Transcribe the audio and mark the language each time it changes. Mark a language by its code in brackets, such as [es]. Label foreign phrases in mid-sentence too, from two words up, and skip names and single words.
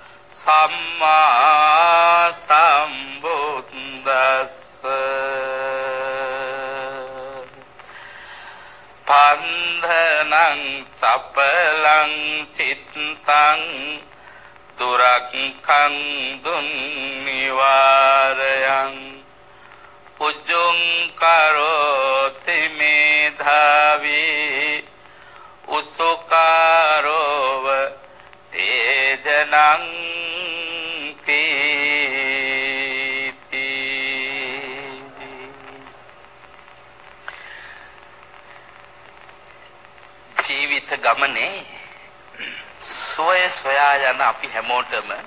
[pi] සම්මා සම්බුද්දස්ස පන්ධනං චපලං චිත්තං දුරක්ඛං දුන්නිවාරයං උජ්ජං කරෝති මේධාවී උසුකාරෝව තේජනං [si] තීති ජීවිත ගමනේ සුවය සොයා යන අපි හැමෝටම